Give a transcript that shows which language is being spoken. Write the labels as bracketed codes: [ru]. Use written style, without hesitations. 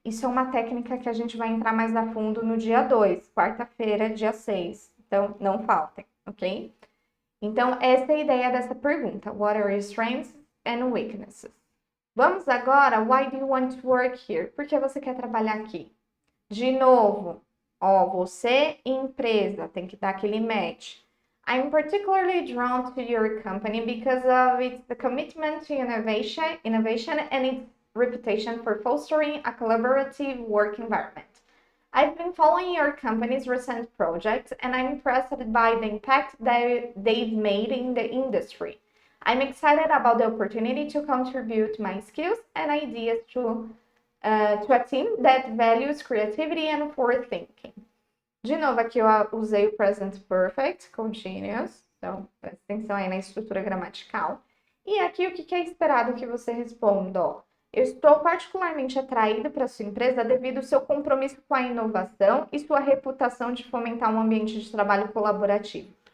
[pt] Isso é uma técnica que a gente vai entrar mais a fundo no dia 2, quarta-feira, dia 6. Então, não faltem, ok? Então, essa é a ideia dessa pergunta. [en] What are your strengths and weaknesses? [pt] Vamos agora, [en] why do you want to work here? [pt] Por que você quer trabalhar aqui? De novo, ó, você e empresa, tem que dar aquele match. [en] I'm particularly drawn to your company because of its commitment to innovation and its reputation for fostering a collaborative work environment. I've been following your company's recent projects and I'm impressed by the impact that they've made in the industry. I'm excited about the opportunity to contribute my skills and ideas to a team that values creativity and forward thinking. [pt] De novo, aqui eu usei o present perfect continuous, então presta atenção aí na estrutura gramatical. E aqui o que é esperado que você responda? Ó, eu estou particularmente atraído para sua empresa devido ao seu compromisso com a inovação e sua reputação de fomentar um ambiente de trabalho colaborativo.